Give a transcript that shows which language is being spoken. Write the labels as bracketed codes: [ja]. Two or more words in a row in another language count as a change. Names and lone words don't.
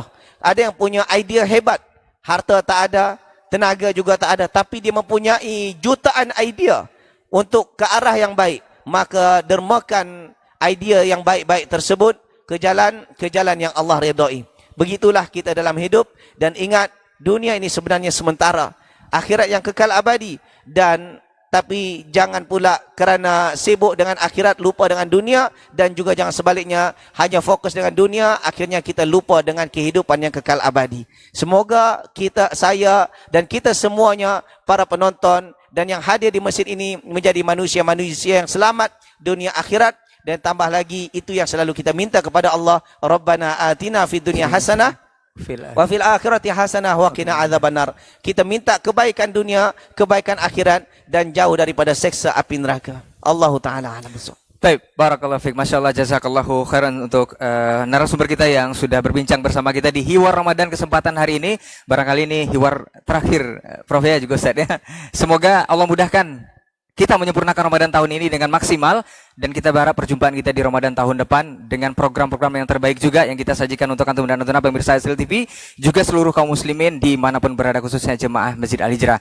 [ms] Ada yang punya idea hebat, harta tak ada, tenaga juga tak ada, tapi dia mempunyai jutaan idea untuk ke arah yang baik, maka dermakan idea yang baik-baik tersebut ke jalan yang Allah redai. Begitulah kita dalam hidup, dan ingat, dunia ini sebenarnya sementara, akhirat yang kekal abadi. Tapi jangan pula kerana sibuk dengan akhirat lupa dengan dunia, dan juga jangan sebaliknya hanya fokus dengan dunia, akhirnya kita lupa dengan kehidupan yang kekal abadi. Semoga saya dan kita semuanya, para penonton dan yang hadir di masjid ini, menjadi manusia-manusia yang selamat dunia akhirat. Dan tambah lagi, itu yang selalu kita minta kepada Allah, [ar] ربنا آتنا في الدنيا حسنة وفي الآخرة حسنة وقنا عذاب النار. [ms] Kita minta kebaikan dunia, kebaikan akhirat, dan jauh daripada seksa api neraka. [ar] الله تعالى أعلم بالصواب. [id] Baik, [ar] بارك الله فيك. [id] Masyaallah, [ar] جزاك الله خيرا [id] untuk narasumber kita yang sudah berbincang bersama kita di Hiwar Ramadan kesempatan hari ini. Barangkali ini hiwar terakhir Prof ya juga Ustaz ya. Semoga Allah mudahkan kita menyempurnakan Ramadan tahun ini dengan maksimal, dan kita berharap perjumpaan kita di Ramadan tahun depan dengan program-program yang terbaik juga yang kita sajikan untuk antum dan antum pemirsa Hasil TV, juga seluruh kaum muslimin dimanapun berada, khususnya jemaah Masjid Al-Hijrah.